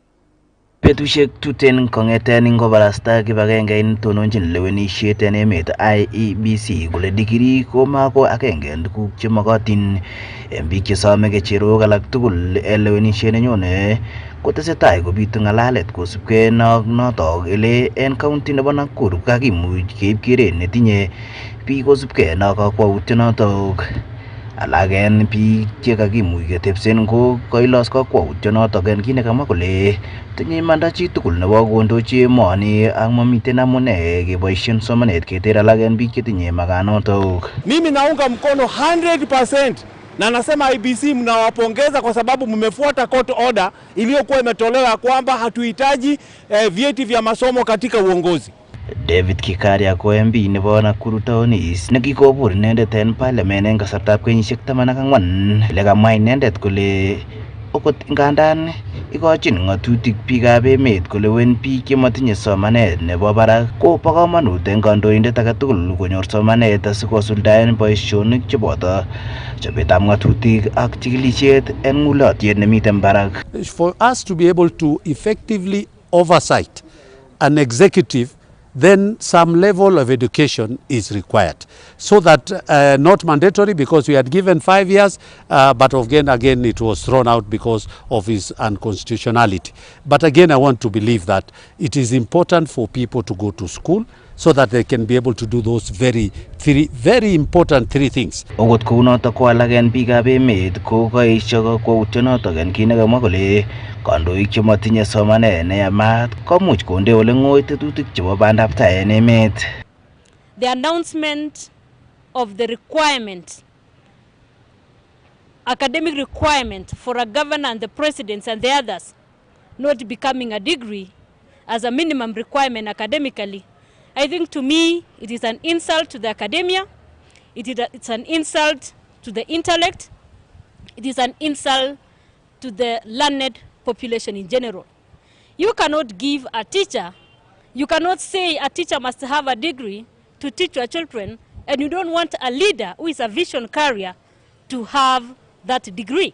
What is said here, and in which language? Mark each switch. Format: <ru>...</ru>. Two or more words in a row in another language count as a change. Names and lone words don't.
<kln>Betusiek tuten kong'eten ingobarasta kibagenge netononjin lewenisiet en emet IEBC kole digiri komako agenge en tuguk chemokotin en biik chesome kecherok alak tugul en lewenisiet nenyone kotesetai kobitu ng'alalet kosubkei notok ele en county nebo Nakuru kakimuch keib keret netinye biik kosubkei kakwautiet notok. Alak en biik chekakimuch ketebsen ko kailos kakwautiet notok en kit nekamwa kole tinye imanda chitugul nebo kondochi emoni ak mamiten amune keboisien somanet keter alak en biik chetinye makanotok.</kln> <sw>Mimi naunga mkono 100% na nasema IEBC mnawapongeza kwa sababu mmefuata</sw> <en>court order</en> <sw>iliyokuwa imetolewa kwamba hatuhitaji vyeti vya masomo katika uongozi.</sw> <kln>David Kikaria ko MP nebo Nakuru Town East nekikobur inendet en parliament en kasartab kenyisiek 14 ile kamwa inendet kole okot ngandan ikochin ng'atutik biikab emet kolewen biik chematinye somanet nebo barak ko bo komonut en kandoindet age tugul konyor somanet asikosuldaen boisionik cheboto chobetab ng'atutik ak chikilisiet en ng'ulotyet nemiten barak.</kln> <en>For us to be able to effectively oversight an executive, then some level of education is required. So that not mandatory because we had given 5 years, but again it was thrown out because of his unconstitutionality. But again, I want to believe that it is important for people to go to school so that they can be able to do those very important three things.</en> <kln>Okot kounotok ko alak en biikab emet ko kaesio kakwautyonotok en kit nekamwa kole kandoik chematinye somanet neyamat komuch konde ole ng'oi tetutik chebo bandab tai en emet.</kln> <en>The announcement of the requirement, academic requirement for a governor and the presidents and the others not becoming a degree as a minimum requirement academically, I think to me it is an insult to the academia, it's an insult to the intellect, it is an insult to the learned population in general. You cannot give a teacher You cannot say a teacher must have a degree to teach your children, and you don't want a leader who is a vision carrier to have that degree.</en>